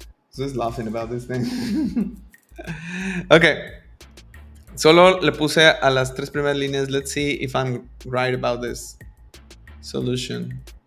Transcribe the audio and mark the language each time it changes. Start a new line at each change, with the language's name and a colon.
English: Josué's laughing about this thing. Ok.
Spanish: Solo le puse a las 3 primeras líneas.
English: Let's see if I'm right about this solution.